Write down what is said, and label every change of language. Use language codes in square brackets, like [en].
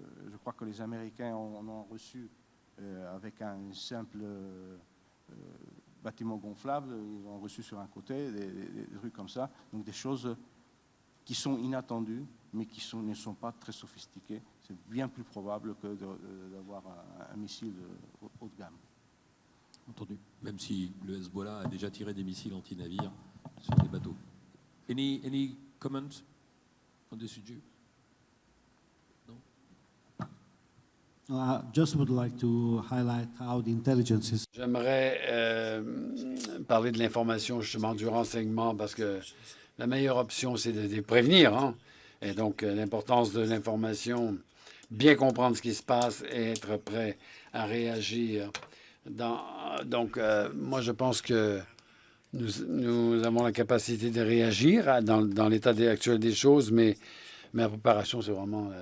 [fr] Je crois que les Américains en ont reçu avec un simple bâtiment gonflable, ils ont reçu sur un côté des trucs comme ça, donc des choses qui sont inattendues, mais qui ne sont pas très sophistiquées. C'est bien plus probable que d'avoir un missile haut de gamme. Entendu. Même si le Hezbollah a déjà tiré des missiles anti-navires sur des bateaux. [en] Any comments on this issue? Just would like to highlight how the intelligence is. [fr] J'aimerais parler de l'information, justement, du renseignement, parce que la meilleure option, c'est de prévenir. Hein? Et donc, l'importance de l'information, bien comprendre ce qui se passe et être prêt à réagir. Donc, moi, je pense que nous avons la capacité de réagir dans l'état actuel des choses, mais la préparation, c'est vraiment...